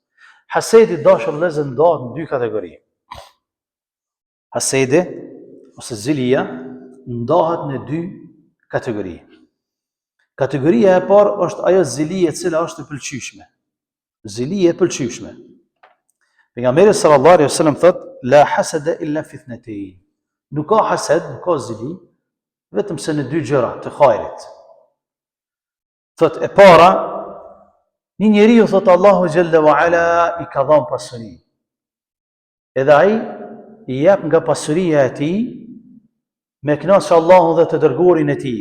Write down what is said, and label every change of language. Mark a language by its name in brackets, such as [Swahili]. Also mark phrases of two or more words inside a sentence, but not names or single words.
[Albanian] Hasedi dashur vëllezër ndahet në 2 kategori. Hasedi ose zilia ndahet në 2 kategori. Kategoria e parë është ajo zilia e cila është e pëlqyeshme. Zilia e pëlqyeshme. [Arabic] Pejgamberi صلى الله عليه وسلم thot لا حسد إلا في اثنتين. [Albanian] Nuk ka hased, nuk ka zili, vetëm se në 2 gjëra të hajrit. Thot e para, një njeriu thot Allahu [Arabic] جل وعلا [Albanian] I ka dhënë pasuri. Edhe ai I jep nga pasuria e tij me kënaqësi Allahun dhe të dërguarin e tij.